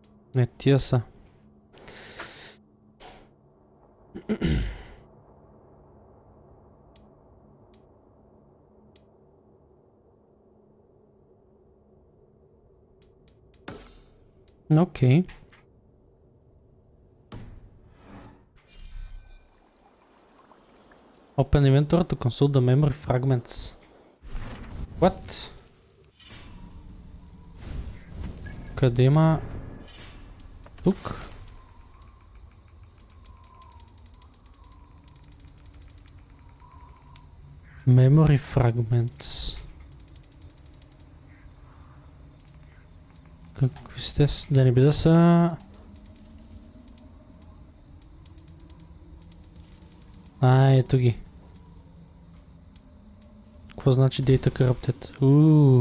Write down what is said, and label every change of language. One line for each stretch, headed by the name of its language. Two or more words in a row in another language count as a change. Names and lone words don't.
Bulgarian: Не, тия са. Окей.
English: Open inventory to consult the memory fragments. What?
Bulgarian: Къде има? Тук?
English: Memory fragments.
Bulgarian: Какви сте? Да не би да са... Ето ги. Какво значи
English: Data Corrupted?